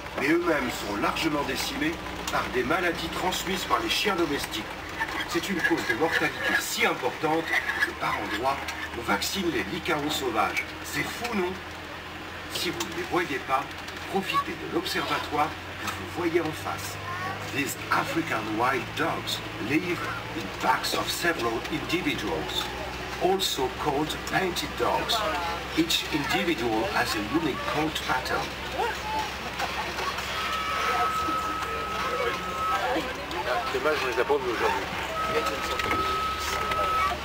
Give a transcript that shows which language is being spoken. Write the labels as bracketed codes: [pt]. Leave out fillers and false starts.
[fr] Mais eux-mêmes sont largement décimés par des maladies transmises par les chiens domestiques. C'est une cause de mortalité si importante que par endroits, on vaccine les Likaos sauvages. C'est fou, non? Si vous ne les voyez pas, profitez de l'observatoire que vous voyez en face. [en] These African wild dogs live in packs of several individuals, also called painted dogs. Each individual has a unique coat pattern. [fr] Dommage, on les a pas vus aujourd'hui.